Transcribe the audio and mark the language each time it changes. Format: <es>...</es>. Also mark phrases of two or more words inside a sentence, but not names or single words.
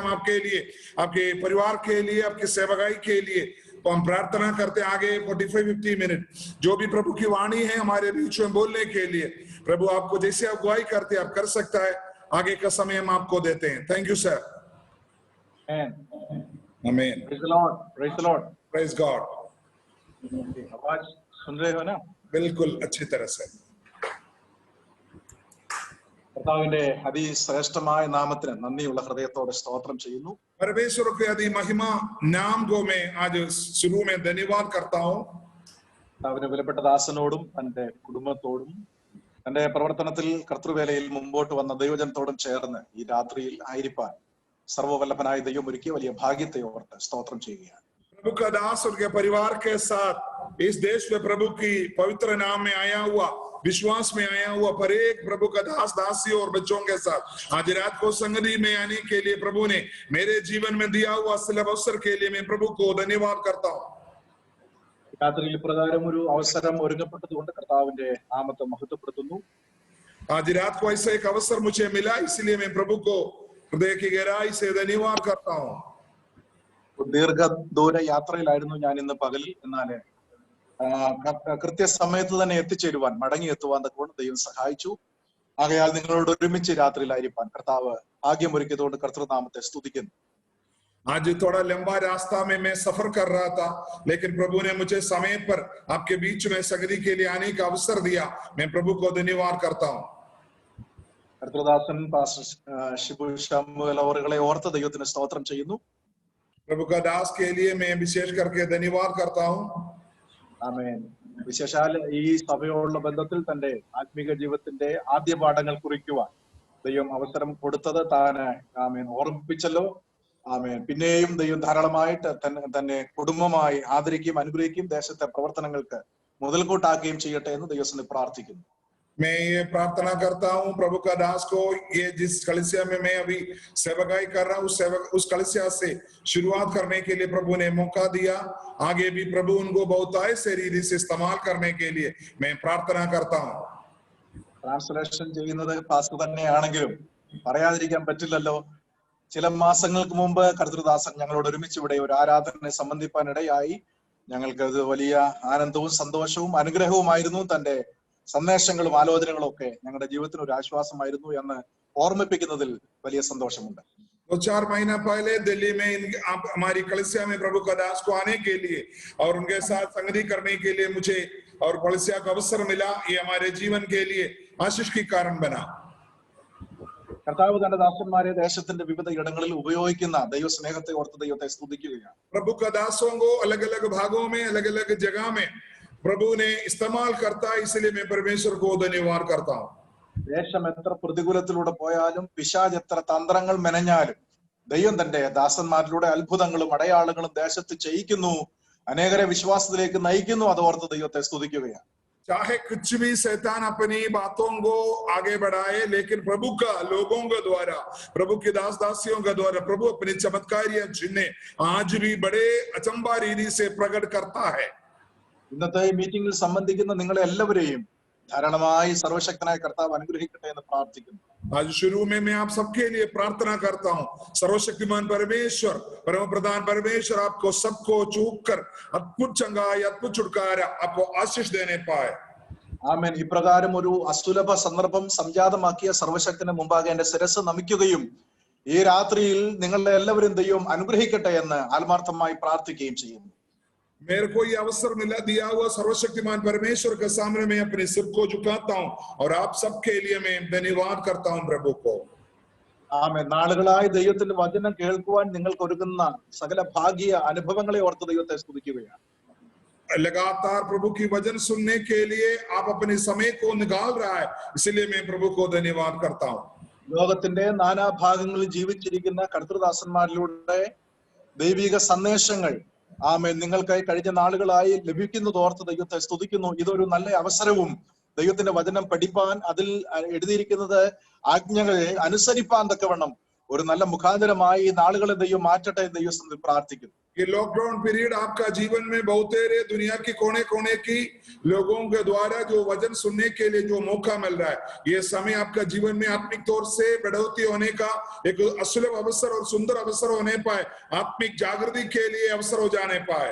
<hi>हम आपके लिए, आपके परिवार के लिए, आपकी सेवकाई के लिए तो हम प्रार्थना करते हैं। आगे 45-50 मिनट जो भी प्रभु की वाणी है हमारे बीच में बोलने के लिए प्रभु आपको जैसे अगुवाई करते आप कर सकता है, आगे का समय हम आपको देते हैं।</hi> <en>thank you sir. आमीन। praise the Lord, praise the Lord, praise God.</en> <hi>आवाज सुन रहे हो ना? बिल्कुल अच्छी तरह से।</hi> <ml>കർത്താവിന്റെ അതിശ്രേഷ്ഠമായ നാമത്തിന് നന്ദിയുള്ള ഹൃദയത്തോടെ സ്തോത്രം ചെയ്യുന്നു.</ml> <hi>परमेश्वर के अति महिमा नाम को मैं आज शुरू में धन्यवाद करता हूँ।</hi> <ml>കർത്താവിന്റെ വിലപ്പെട്ട ദാസനോടും തന്റെ കുടുംബത്തോടും തന്റെ പ്രവർത്തനത്തിൽ കർത്തൃവേലയിൽ മുമ്പോട്ട് വന്ന ദൈവജനത്തോടും ചേർന്ന് ഈ രാത്രിയിൽ ആയിരിക്കാൻ സർവ്വവല്ലഭനായ ദൈവം ഒരുക്കിയ വലിയ ഭാഗ്യത്തെ ഓർത്ത് സ്തോത്രം ചെയ്യുകയാണ്.</ml> <hi>प्रभु का दास और के परिवार के साथ इस देश में प्रभु की पवित्र नाम में आया हुआ, विश्वास में आया हुआ पर एक प्रभु का दास दासी और बच्चों के साथ आज रात को संगति में आने के लिए प्रभु ने मेरे जीवन में दिया हुआ सुलभ अवसर के लिए मैं प्रभु को धन्यवाद करता हूँ।</hi> <ml>രാത്രിയിൽ പ്രകാരം ഒരു അവസരം ഒരുങ്ങപ്പെട്ടതുകൊണ്ട് കർത്താവിന്റെ നാമത്തെ മഹത്വപ്പെടുത്തുന്നു.</ml> <hi>आज रात को ऐसा एक अवसर मुझे मिला, इसलिए मैं प्रभु को हृदय की गहराई से धन्यवाद करता हूँ।</hi> <ml>ദീർഘദൂര യാത്രയിലായിരുന്നു ഞാൻ ഇന്ന് പകലിൽ, എന്നാൽ കൃത്യസമയത്ത് തന്നെ എത്തിച്ചേരുവാൻ മടങ്ങി എത്തുവാൻ തക്കവണ്ണം ദൈവം സഹായിച്ചു. ആകയാൽ നിങ്ങളോട് ഒരുമിച്ച് രാത്രിയിലായിരിക്കാൻ കർത്താവ് ഭാഗ്യമൊരുക്കിയതുകൊണ്ട് കർത്തൃനാമത്തെ സ്തുതിക്കുന്നു.</ml> <hi>आज थोड़ा लंबा रास्ता में मैं सफर कर रहा था, लेकिन प्रभु ने मुझे समय पर आपके बीच में संगति के लिए आने का अवसर दिया, मैं प्रभु को धन्यवाद करता हूँ।</hi> <ml>കർത്തൃദാസൻ പാസ്റ്റർ ഷിബു ശമുവേൽ അവറുകളെ ഓർത്ത് ദൈവത്തിന് സ്തോത്രം ചെയ്യുന്നു.</ml> <hi>प्रभु का दास के लिए मैं विशेष करके धन्यवाद करता हूँ।</hi> <ml>ആമേൻ. വിശേഷാൽ ഈ സഭയോടുള്ള ബന്ധത്തിൽ തന്റെ ആത്മീക ജീവിതത്തിന്റെ ആദ്യ പാഠങ്ങൾ കുറിക്കുവാൻ ദൈവം അവസരം കൊടുത്തത് താന് ആമേൻ ഓർമ്മിപ്പിച്ചല്ലോ. ആമേൻ. പിന്നെയും ദൈവം ധാരാളമായിട്ട് തന്നെ കുടുംബമായി ആദരിക്കുകയും അനുഗ്രഹിക്കുകയും ദേശത്തെ പ്രവർത്തനങ്ങൾക്ക് മുതൽക്കൂട്ടാക്കുകയും ചെയ്യട്ടെ എന്ന് ദൈവത്തിന് പ്രാർത്ഥിക്കുന്നു.</ml> <hi>मैं ये प्रार्थना करता हूँ प्रभु का दास को, ये जिस कलीसिया में मैं अभी सेवकाई कर रहा हूँ उस कलीसिया से शुरुआत करने के लिए प्रभु ने मौका दिया, आगे भी प्रभु उनको बहुतायत से रीति से इस्तेमाल करने के लिए मैं प्रार्थना करता हूँ।</hi> <ml>ട്രാൻസ്ലേഷൻ ചെയ്യുന്നത് പാസ്റ്റർ തന്നെയാണെങ്കിലും പറയാതിരിക്കാൻ പറ്റില്ലല്ലോ. ചില മാസങ്ങൾക്ക് മുമ്പ് കർത്തൃദാസൻ ഞങ്ങളോട് ഒരുമിച്ച് ഇവിടെ ഒരു ആരാധനയെ സംബന്ധിപ്പാനിടയായി. ഞങ്ങൾക്ക് അത് വലിയ ആനന്ദവും സന്തോഷവും അനുഗ്രഹവുമായിരുന്നു. തന്റെ സന്ദേശങ്ങളും ആലോചനകളും ഒക്കെ ഞങ്ങളുടെ ജീവിതത്തിന് ഒരു ആശ്വാസമായിരുന്നു എന്ന് ഓർമ്മിപ്പിക്കുന്നതിൽ വലിയ സന്തോഷമുണ്ട്.</ml> <hi>2-4 महीना पहले दिल्ली में आप हमारी कलीसिया में प्रभु का दास को आने के लिए और उनके साथ संगति करने के लिए मुझे और कलीसिया का अवसर मिला, ये हमारे जीवन के लिए आशीष की कारण बना।</hi> <ml>കർത്താവ് തന്റെ ദാസന്മാരെ ദേശത്തിന്റെ വിവിധ ഇടങ്ങളിൽ ഉപയോഗിക്കുന്ന ദൈവസ്നേഹത്തെ ഓർത്ത് ദൈവത്തെ സ്തുതിക്കുകയാണ്.</ml> <hi>प्रभु का दासों को अलग अलग भागों में अलग अलग जगह में प्रभु ने इस्तेमाल करता, इसलिए मैं परमेश्वर को धन्यवाद करता हूँ।</hi> <ml>ദേശം എത്ര പ്രതികൂലത്തിലൂടെ പോയാലും പിശാച് എത്ര തന്ത്രങ്ങൾ മെനഞ്ഞാലും ദൈവം തന്റെ ദാസന്മാരിലൂടെ അത്ഭുതങ്ങളും അടയാളങ്ങളും ദേശത്ത് ചെയ്യിക്കുന്നു, അനേകരെ വിശ്വാസത്തിലേക്ക് നയിക്കുന്നു. അതോർത്ത് ദൈവത്തെ സ്തുതിക്കുകയാണ്.</ml> <hi>चाहे कुछ भी शैतान अपनी बातों को आगे बढ़ाए, लेकिन प्रभु का लोगों के द्वारा, प्रभु के दास दासियों के द्वारा प्रभु अपनी चमत्कारियां जिन्हें आज भी बड़े अचंबा रीति से प्रकट करता है।</hi> <ml>ഇന്നത്തെ ഈ മീറ്റിംഗിൽ സംബന്ധിക്കുന്ന നിങ്ങളെ എല്ലാവരെയും ധാരാളമായി സർവശക്തനായ കർത്താവ് അനുഗ്രഹിക്കട്ടെ എന്ന് പ്രാർത്ഥിക്കുന്നു.</ml> <hi>आज शुरू में मैं आप सबके लिए प्रार्थना करता हूँ, सर्वशक्तिमान परमेश्वर, परम प्रधान परमेश्वर आपको सबको चूक कर अद्भुत चंगाई, अद्भुत छुटकारा आपको आशीष देने पाए।</hi> <ml>ആമേൻ. ഇപ്രകാരം ഒരു അസുലഭ സന്ദർഭം സംജാതമാക്കിയ സർവശക്തന് മുമ്പാകെ എന്റെ ശിരസ് നമിക്കുകയും ഈ രാത്രിയിൽ നിങ്ങളുടെ എല്ലാവരും ദൈവം അനുഗ്രഹിക്കട്ടെ എന്ന് ആത്മാർത്ഥമായി പ്രാർത്ഥിക്കുകയും ചെയ്യുന്നു.</ml> <hi>मेरे को ये अवसर मिला दिया हुआ सर्वशक्तिमान परमेश्वर के सामने मैं अपने सिर को झुकाता हूँ और आप सबके लिए मैं धन्यवाद करता हूँ प्रभु को।</hi> <ml>ആമേൻ. നാളുകളായി ദൈവത്തിന്റെ വചനം കേൾക്കുവാൻ നിങ്ങൾക്ക് ഒരുങ്ങുന്ന സകല ഭാഗ്യ അനുഭവങ്ങളെ ഓർത്ത് ദൈവത്തെ സ്തുതിക്കുകയാണ്.</ml> <hi>लगातार प्रभु की वचन सुनने के लिए आप अपने समय को निकाल रहा है, इसलिए मैं प्रभु को धन्यवाद करता हूँ।</hi> <ml>ലോകത്തിന്റെ നാനാഭാഗങ്ങളിൽ ജീവിച്ചിരിക്കുന്ന കർത്തൃദാസന്മാരിലൂടെ ദൈവിക സന്ദേശങ്ങൾ ആമേൻ നിങ്ങൾക്കായി കഴിഞ്ഞ നാളുകളായി ലഭിക്കുന്നതോർത്ത് ദൈവത്തെ സ്തുതിക്കുന്നു. ഇതൊരു നല്ല അവസരവും ദൈവത്തിന്റെ വചനം പഠിപ്പാൻ, അതിൽ എഴുതിയിരിക്കുന്നത് ആജ്ഞകളെ അനുസരിപ്പാൻ തക്കവണ്ണം ഒരു നല്ല മുഖാന്തരമായി നാളുകളെ ദൈവം മാറ്റട്ടെ എന്ന് ദൈവസന്നിധിയിൽ പ്രാർത്ഥിക്കുന്നു.</ml> <hi>ये</hi> <en>lockdown period</en> <hi>आपका जीवन में बहुतेरे दुनिया की कोने कोने की लोगों के द्वारा जो वचन सुनने के लिए जो मौका मिल रहा है, ये समय आपका जीवन में आत्मिक तौर से बढ़ोतरी होने का एक असुलभ अवसर और सुंदर अवसर होने पाए, आत्मिक जागृति के लिए अवसर हो जाने पाए।</hi>